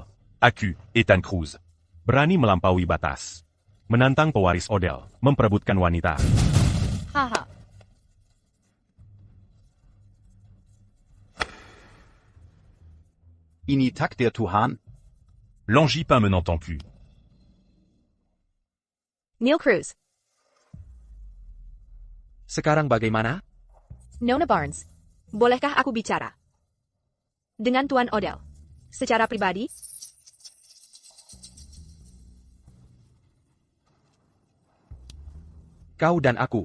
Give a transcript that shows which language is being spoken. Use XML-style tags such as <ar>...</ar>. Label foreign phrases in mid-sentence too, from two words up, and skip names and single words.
<id>Aku, Ethan Cruz. Berani melampaui batas. Menantang pewaris Odell, memperebutkan wanita. Haha. Ini takdir Tuhan. L'Angipin me n'entend plus. Neil Cruz. Sekarang bagaimana? Nona Barnes. Bolehkah aku bicara? Dengan Tuan Odell. Secara pribadi? Kau dan aku.</id>